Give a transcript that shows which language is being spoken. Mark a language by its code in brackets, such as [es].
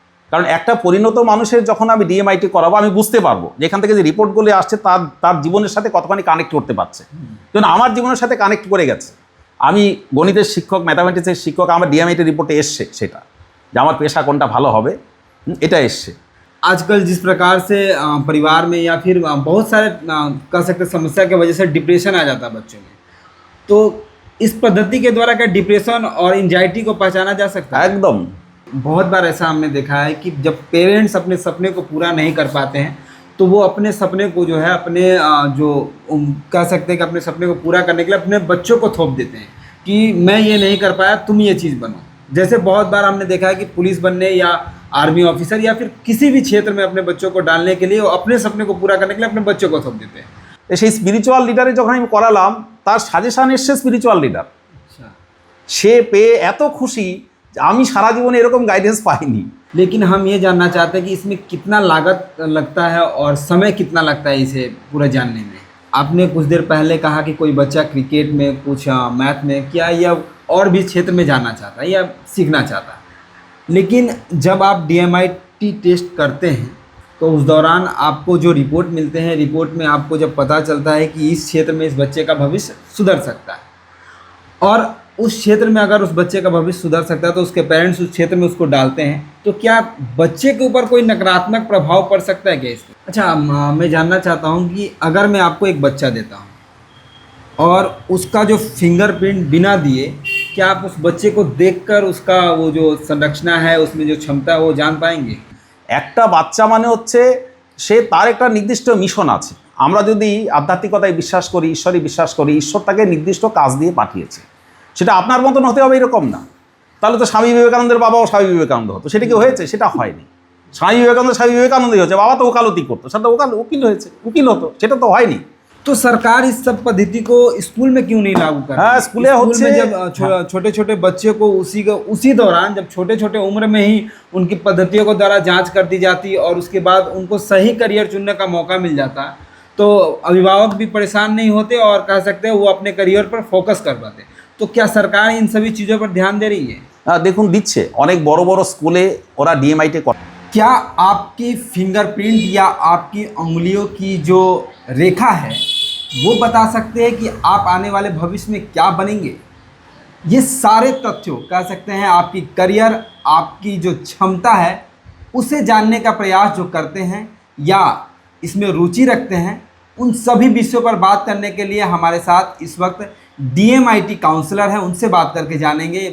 [bn] কারণ একটা পরিণত মানুষের যখন আমি ডিএমআইটি করাবো, আমি বুঝতে পারবো যে এখান থেকে যে রিপোর্টগুলো আসছে তার জীবনের সাথে কতখানি কানেক্ট করতে পারছে। যেন আমার জীবনের সাথে কানেক্ট করে গেছে। আমি গণিতের শিক্ষক, ম্যাথামেটিক্সের শিক্ষক, আমার ডিএমআইটি রিপোর্টে এসছে সেটা, যে আমার পেশা কোনটা ভালো হবে, এটা এসছে। [hi] आजकल जिस प्रकार से परिवार में या फिर बहुत सारे कह सकते समस्या की वजह से डिप्रेशन आ जाता है बच्चों में, तो इस पद्धति के द्वारा क्या डिप्रेशन और एंजाइटी को पहचाना जा सकता है? एकदम। बहुत बार ऐसा हमने देखा है कि जब पेरेंट्स अपने सपने को पूरा नहीं कर पाते हैं तो वो अपने सपने को जो है अपने जो कह सकते हैं कि अपने सपने को पूरा करने के लिए अपने बच्चों को थोप देते हैं कि मैं ये नहीं कर पाया, तुम ये चीज़ बनो। जैसे बहुत बार हमने देखा है कि पुलिस बनने या आर्मी ऑफिसर या फिर किसी भी क्षेत्र में अपने बच्चों को डालने के लिए वो अपने सपने को पूरा करने के लिए अपने बच्चों को थोप देते हैं। [bn] সেই স্পিরিচুয়াল লিডারে যখন আমি করালাম, তার সাজেশান এসছে স্পিরিচুয়াল লিডার। [hi] अच्छा, [bn] সে পেয়ে এত খুশি যে আমি সারা জীবনে এরকম গাইডেন্স পাইনি। [hi] लेकिन हम ये जानना चाहते हैं कि इसमें कितना लागत लगता है और समय कितना लगता है इसे पूरा जानने में। आपने कुछ देर पहले कहा कि कोई बच्चा क्रिकेट में, कुछ मैथ में, क्या या और भी क्षेत्र में जाना चाहता है या सीखना चाहता है, लेकिन जब आप DMIT टेस्ट करते हैं तो उस दौरान आपको जो रिपोर्ट मिलते हैं, रिपोर्ट में आपको जब पता चलता है कि इस क्षेत्र में इस बच्चे का भविष्य सुधर सकता है, और उस क्षेत्र में अगर उस बच्चे का भविष्य सुधर सकता है तो उसके पेरेंट्स उस क्षेत्र में उसको डालते हैं, तो क्या बच्चे के ऊपर कोई नकारात्मक प्रभाव पड़ सकता है क्या इसका? अच्छा, मैं जानना चाहता हूँ कि अगर मैं आपको एक बच्चा देता हूँ और उसका जो फिंगरप्रिंट बिना दिए, क्या आप उस बच्चे को देखकर उसका वो जो संरचना है, उसमें जो क्षमता है वो जान पाएंगे? [bn] একটা বাচ্চা মানে হচ্ছে সে তার একটা নির্দিষ্ট মিশন আছে। আমরা যদি আধ্যাত্মিকতায় বিশ্বাস করি, ঈশ্বরে বিশ্বাস করি, ঈশ্বর তাকে নির্দিষ্ট কাজ দিয়ে পাঠিয়েছে। সেটা আপনার মতন হতে হবে এরকম না। তাহলে তো স্বামী বিবেকানন্দের বাবাও স্বামী বিবেকানন্দ হতো, সেটা কি হয়েছে? সেটা হয়নি। স্বামী বিবেকানন্দই হচ্ছে, বাবা তো ওকালতি করতো, সেটা উকিল হয়েছে, উকিল হতো, সেটা তো হয়নি। [hi] तो सरकार इस सब पद्धति को स्कूल में क्यों नहीं लागू करती? हाँ, स्कूल में जब छोटे छोटे बच्चे को उसी दौरान जब छोटे छोटे उम्र में ही उनकी पद्धतियों को द्वारा जांच कर दी जाती और उसके बाद उनको सही करियर चुनने का मौका मिल जाता, तो अभिभावक भी परेशान नहीं होते और कह सकते हैं वो अपने करियर पर फोकस कर पाते। तो क्या सरकार इन सभी चीज़ों पर ध्यान दे रही है? [bn] দেখুন দিচ্ছে, অনেক বড় বড় স্কুলে ওরা ডিএমআইটি করে। [hi] क्या आपकी फिंगरप्रिंट या आपकी उंगलियों की जो रेखा है वो बता सकते हैं कि आप आने वाले भविष्य में क्या बनेंगे? ये सारे तथ्यों कह सकते हैं आपकी करियर, आपकी जो क्षमता है उसे जानने का प्रयास जो करते हैं या इसमें रुचि रखते हैं, उन सभी विषयों पर बात करने के लिए हमारे साथ इस वक्त DMIT काउंसलर हैं, उनसे बात करके जानेंगे।